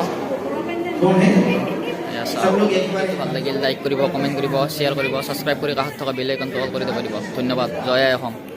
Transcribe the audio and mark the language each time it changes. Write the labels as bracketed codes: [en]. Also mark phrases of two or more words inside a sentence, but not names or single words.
[hi] कौन है [as] এয়া [hi] सब [as] চাওক [hi] लोग एक बार [as] ভাল লাগিল লাইক কৰিব কমেণ্ট কৰিব শ্বেয়াৰ কৰিব ছাবস্ক্ৰাইব কৰি কাষত থকা বেল আইকনটো অল কৰি দিব পাৰিব ধন্যবাদ জয় আই অসম